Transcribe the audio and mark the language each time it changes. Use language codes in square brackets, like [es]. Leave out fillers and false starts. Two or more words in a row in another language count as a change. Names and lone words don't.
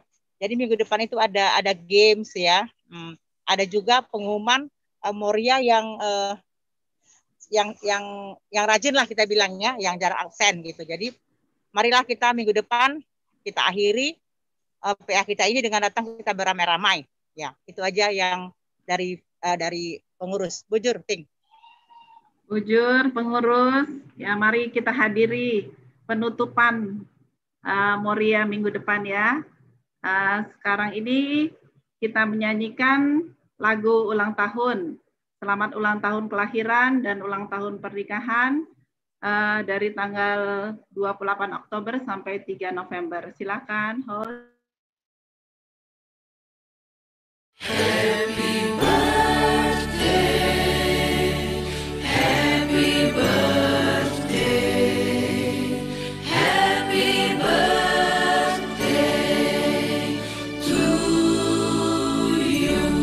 [id] Jadi minggu depan itu ada games ya. Ada juga pengumuman Moria yang rajin lah kita bilangnya, yang jarak absen gitu. Jadi marilah kita minggu depan kita akhiri PA kita ini dengan datang kita beramai-ramai. Ya, itu aja yang dari pengurus. Bujur, Ting. Bujur, pengurus, ya mari kita hadiri penutupan Moria minggu depan ya. Sekarang ini kita menyanyikan lagu ulang tahun. Selamat ulang tahun kelahiran dan ulang tahun pernikahan dari tanggal 28 Oktober sampai 3 November. Silakan, host. [en] Happy birthday, happy birthday, happy birthday to you.